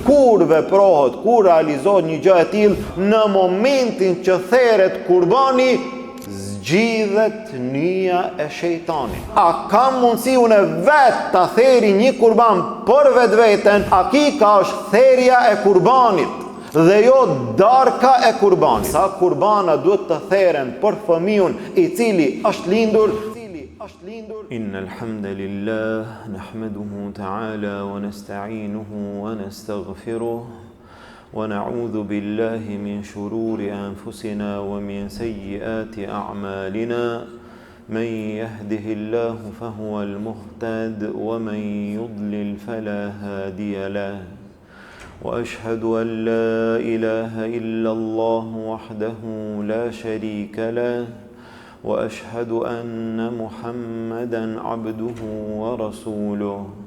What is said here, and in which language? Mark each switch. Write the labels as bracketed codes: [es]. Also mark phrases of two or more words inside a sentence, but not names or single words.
[sq] Kur veprohet, kur realizohet një gjë e tillë, në momentin që theret kurbani, zgjidhet nyja e shejtanit. A ka mundësi unë vetë ta theri një kurban për vetveten? Akika është therja e kurbanit dhe jo darka e kurbanit. Sa kurbana duhet të theren për fëmijën i cili është lindur? [ar] إن الحمد لله نحمده تعالى ونستعينه ونستغفره ونعوذ بالله من شرور أنفسنا ومن سيئات أعمالنا من يهده الله فهو المهتد ومن يضلل فلا هادي له وأشهد أن لا إله إلا الله وحده لا شريك له وأشهد أن محمدًا عبده ورسوله